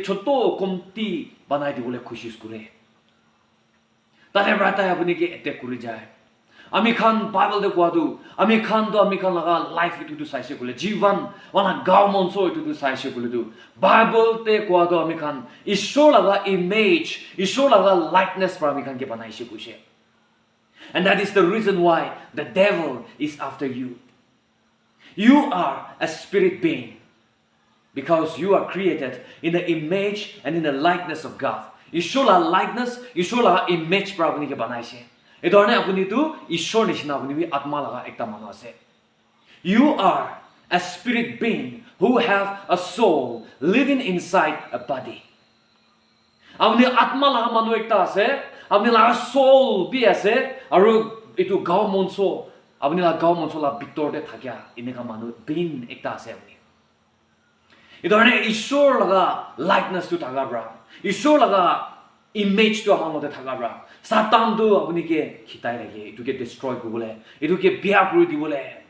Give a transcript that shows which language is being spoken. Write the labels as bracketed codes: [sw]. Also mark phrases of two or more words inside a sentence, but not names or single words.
[nag] choto komti banai di bole khushis kure tare brata apni ke attack kuri jai ami khan bible de kwadu ami khan laga life itu tu saise kule jivan wana gaw monso itu tu saise kule tu bible te kwadu ami khan ishwar laga image ishwar laga likeness par ami khan ke banai se kushe [en] and that is the reason why the devil is after you are a spirit being because you are created in the image and in the likeness of God [nag] ishwar la likeness ishwar la image par apni ke banai se idorne apni tu ishwar nishina apni bi atma laga ekta manu ase [en] you are a spirit being who have a soul living inside a body [nag] apni atma laga manu ekta ase apni laga soul bi ase aru itu gaw monso apni la gaw monso la bitor de thakya ineka manu being ekta ase apni idorne ishwar laga likeness tu thaga bra ishwar laga image tu amang mode thaga bra Satan tu apni ke khitai rage itu ke destroy kuribole itu ke biya kuri dibole